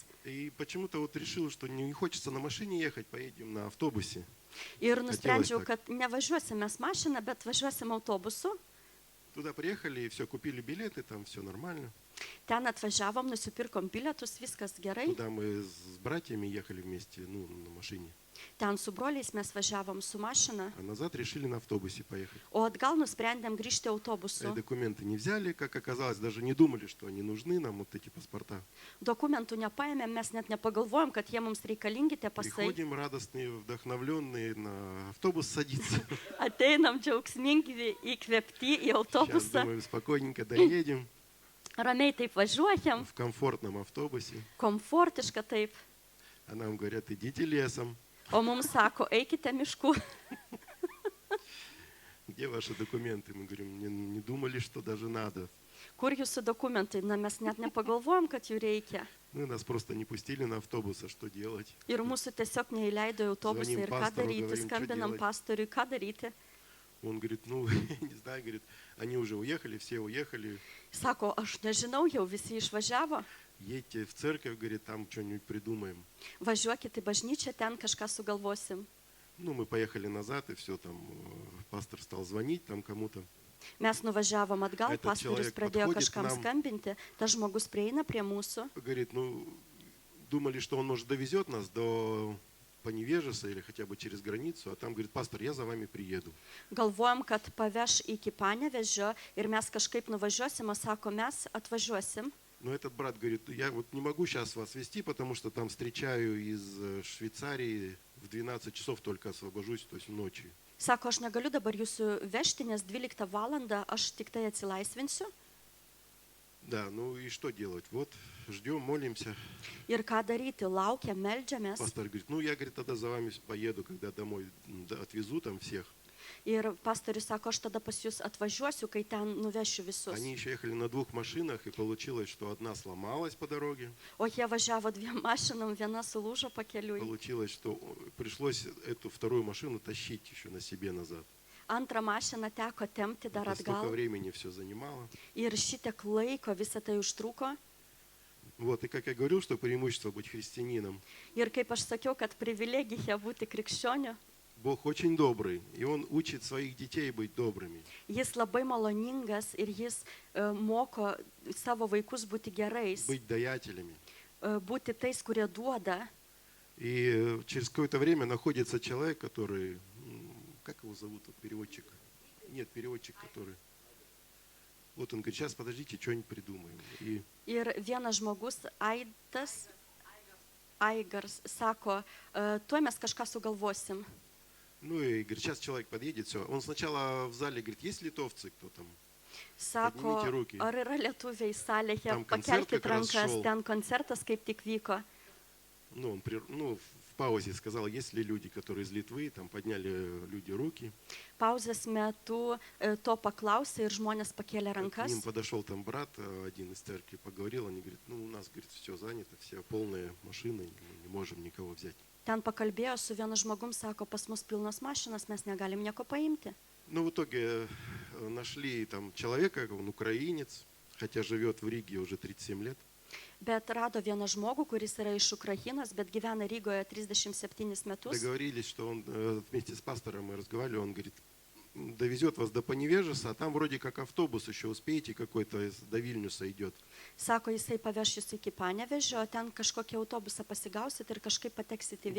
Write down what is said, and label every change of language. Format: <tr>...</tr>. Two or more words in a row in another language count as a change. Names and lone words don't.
<ru>И почему-то вот решил, что не хочется на машине ехать, поедем на автобусе.</ru> <lt>Ir nusprendžiau, kad nevažiuosim mes mašiną, bet važiuosim autobusu.</lt> <ru>Туда приехали, и все, купили билеты, там все нормально.</ru> <lt>Ten atvažiavom, nusipirkom bilietus, viskas gerai.</lt> <ru>Туда мы с братьями ехали вместе, на машине.</ru> <lt>Ten su broliais mes važiavom su mašina,</lt> <ru>А назад решили на автобусе поехать.</ru> <lt>o atgal nusprendėm grįžti autobusu.</lt> <ru>Документы не взяли, как оказалось, даже не думали, что они нужны нам, вот эти паспорта.</ru> <lt>Dokumentų nepaėmėm, mes net nepagalvojom, kad jie mums reikalingi tie pasai.</lt> <ru>Приходим радостные, вдохновленные, на автобус садиться.</ru> <lt>Ateinam džiaugsmingi, įkvėpti į</lt> <ru>Сейчас,</ru> <lt>autobusą.</lt> <ru>думаю, спокойненько доедем</ru> <lt>Ramiai taip važiuojam,</lt> <ru>в комфортном автобусе.</ru> <lt>komfortiška taip.</lt> <ru>А нам говорят, идите лесом.</ru> <lt>O mums sako, eikite mišku.</lt> <ru>Где ваши документы? Мы говорим, не думали, что даже надо.</ru> <lt>Kur jūsų dokumentai? Na, mes net nepagalvojom, kad jų reikia.</lt> <ru>Ну, нас просто не пустили на автобус, а что делать?</ru> <lt>Ir mūsų tiesiog neįleido į autobusą.</lt> <ru>Zvonim</ru> <lt>Ir ką pastoriui, daryti? galim, Skambinam</lt> <ru>čo делать?</ru> <lt>pastoriui, ką daryti.</lt> <ru>Он говорит, ну, не знаю, говорит, они уже уехали, все уехали.</ru> <lt>Sako, aš nežinau, jau visi išvažiavo.</lt> <ru>Едьте в церковь, говорит, там что-нибудь придумаем.</ru> <lt>Važiuokit į bažnyčią, ten kažką sugalvosim.</lt> <ru>Ну, мы поехали назад, и все, там, пастор стал звонить там кому-то.</ru> <lt>Mes nuvažiavom atgal,</lt> <ru>Этот</ru> <lt>pastorius</lt> <ru>человек</ru> <lt>pradėjo</lt> <ru>подходит</ru> <lt>kažkam</lt> <ru>к нам.</ru> <lt>skambinti. Tas žmogus prieina prie mūsų.</lt> <ru>Говорит, ну, думали, что он, может, довезет нас до по Невежеса или хотя бы через границу, а там говорит: пастор, я за вами приеду.</ru> <lt>Galvojom, kad paveš iki Panevėžio ir mes kažkaip nuvažiuosim, o sako, mes atvažiuosim.</lt> <ru>Но этот брат говорит: я вот не могу сейчас вас везти, потому что там встречаю из Швейцарии, в 12 часов только освобожусь, то есть ночью.</ru> <lt>Sako, aš negaliu dabar jūsų vežti, nes 12 valandą aš tik tai atsilaisvinsiu.</lt> <ru>Да, ну и что делать? Вот, ждем, молимся.</ru> <lt>Ir ką daryti, laukia, meldžiamės.</lt> <ru>Пастор говорит: ну я, говорит, тогда за вами поеду, когда домой отвезу там всех.</ru> <lt>Ir pastorius sako, aš tada pas jūs atvažiuosiu, kai ten nuvešiu visus.</lt> <ru>Они еще ехали на 2 машинах, и получилось, что одна сломалась по дороге.</ru> <lt>O jie važiavo 2 mašinom, viena sulūžo pakeliui.</lt> <ru>Получилось, что пришлось эту вторую машину тащить еще на себе назад.</ru> <lt>Antrą mašiną teko tempti dar</lt> <ru>Это столько</ru> <lt>atgal.</lt> <ru>времени все занимало.</ru> <lt>Ir šitiek laiko visą tai užtruko.</lt> <ru>Вот, и как я говорил, что преимущество быть христианином.</ru> <lt>Ir kaip aš sakiau, kad privilegija būti krikščioniu,</lt> <ru>Бог очень добрый, и Он учит своих детей быть добрыми.</ru> <lt>jis labai maloningas ir jis moko savo vaikus būti gerais,</lt> <ru>Быть даятелями.</ru> <lt>būti tais, kurie duoda.</lt> <ru>И через какое-то время находится человек, который, как его зовут, вот переводчик? Нет, переводчик, который... Вот он говорит: сейчас подождите, что-нибудь придумаем. И</ru> <lt>Ir vienas žmogus, Aigars, sako, tuoj mes kažką sugalvosim.</lt> <ru>ну и говорит: сейчас человек подъедет, все. Он сначала в зале говорит: есть литовцы, кто там?</ru> <lt>Sako,</lt> <ru>Поднимите ruki.</ru> <lt>ar yra lietuviai salėje,</lt> <ru>Там концерт</ru> <lt>pakelkit</lt> <ru>как раз</ru> <lt>rankas,</lt> <ru>šel.</ru> <lt>ten koncertas kaip tik vyko.</lt> <ru>Ну, он в паузе сказал: есть ли люди, которые из Литвы, там подняли люди руки.</ru> <lt>Pauzės metu to paklausė ir žmonės pakėlė</lt> <ru>К</ru> <lt>rankas.</lt> <ru>ним подошел там брат, один из церкви, поговорил, они говорят: ну, у нас, говорит, все занято, все полные машины, мы не можем никого взять.</ru> <lt>Ten pakalbėjo su vienu žmogum, sako, pas mus pilnos mašinos, mes negalim nieko paimti.</lt> <ru>Ну, в итоге нашли там человека, он украинец, хотя живет в Риге уже 37 лет.</ru> <lt>Bet rado vieną žmogų, kuris yra iš Ukrainos, bet gyvena Rygoje 37 metus.</lt> <ru>Договорились, что он вместе с пастором мы разговаривали, он говорит: довезет вас до Поневежеса, а там вроде как автобус еще успеете какой-то до Вильнюса идет.</ru> <lt>Sako, jisai paveš jūs iki Panevėžio, ten kažkokį autobusą pasigausit ir kažkaip pateksit į</lt>